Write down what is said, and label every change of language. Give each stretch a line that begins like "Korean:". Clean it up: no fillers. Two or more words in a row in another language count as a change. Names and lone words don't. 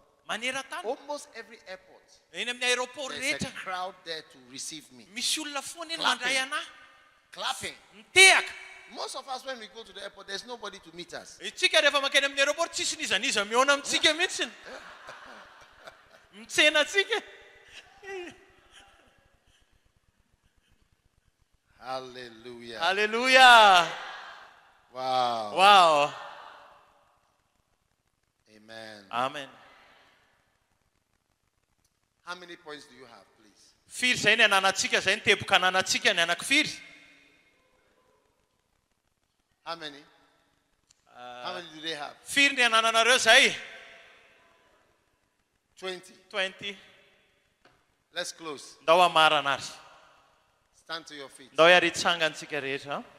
Malagasy: maneran-tany.
English: Almost every airport.
Malagasy: Eny amin'ny aéroport
English: There's a
Malagasy: rehetra
English: crowd there to receive me.
Malagasy: misy olona foana eny
English: Clapping.
Malagasy: mandray anahy.
English: Clapping.
Malagasy: Mitehaka.
English: Most of us, when we go to the airport, there's nobody to meet us.
Malagasy: Itsika rehefa makeny amin'ny aéroport tsisy nizaniza miona amintsika mihitsiny. Mitsena atsika.
English: Hallelujah.
Malagasy: Hallelujah.
English: Wow.
Malagasy: Wow.
English: Amen.
Malagasy: Amen.
English: How many points do you have, please?
Malagasy: Firy zay ny ananatsika zay ny teboka ananatsika ny anankifiry.
English: How many? How many do they have?
Malagasy: Firy ny anananareo zay.
English: 20.
Malagasy: 20.
English: Let's close.
Malagasy: Ndao amarana azy.
English: Stand to your feet.
Malagasy: Ndao hiaritsangantsika rehetra.